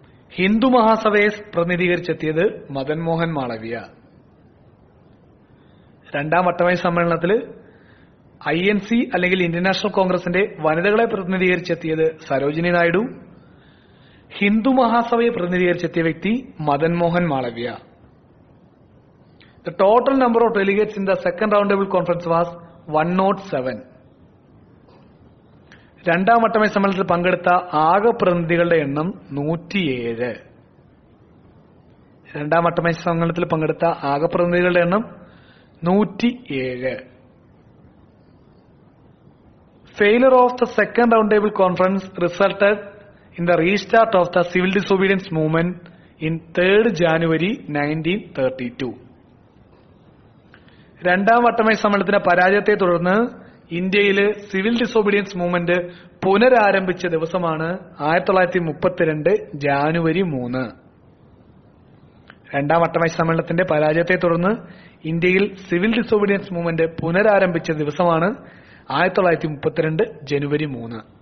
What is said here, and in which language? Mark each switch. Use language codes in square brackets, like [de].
[ml] ഹിന്ദു മഹാസഭയെ പ്രതിനിധീകരിച്ചെത്തിയത് മദൻ മോഹൻ മാളവ്യ. രണ്ടാം വട്ടമേശ സമ്മേളനത്തിൽ INC അല്ലെങ്കിൽ ഇന്ത്യൻ നാഷണൽ കോൺഗ്രസിന്റെ വനിതകളെ പ്രതിനിധീകരിച്ചെത്തിയത് സരോജിനി നായിഡു. ഹിന്ദു മഹാസഭയെ പ്രതിനിധീകരിച്ചെത്തിയ വ്യക്തി Madan Mohan Malviya. [en] The total number of delegates in the second roundtable conference was 107. [ml] രണ്ടാം വട്ടമേശ സമ്മേളനത്തിൽ പങ്കെടുത്ത ആകെ പ്രതിനിധികളുടെ എണ്ണം 107. രണ്ടാം വട്ടമേശ സമ്മേളനത്തിൽ പങ്കെടുത്ത ആകെ പ്രതിനിധികളുടെ എണ്ണം 107. [en] Failure of the second roundtable conference resulted in the restart of the civil disobedience movement in 3rd January 1932. [ml] രണ്ടാം വട്ടമേശ സമ്മേളനത്തിന്റെ പരാജയത്തെ തുടർന്ന് ഇന്ത്യയില് സിവിൽ ഡിസോബീഡിയൻസ് മൂവ്മെന്റ് പുനരാരംഭിച്ച ദിവസമാണ് 1932 ജാനുവരി 3. രണ്ടാം വട്ടമേശ സമ്മേളനത്തിന്റെ പരാജയത്തെ തുടർന്ന് ഇന്ത്യയിൽ സിവിൽ ഡിസോബീഡിയൻസ് മൂവ്മെന്റ് പുനരാരംഭിച്ച ദിവസമാണ് 1932 ജനുവരി 3.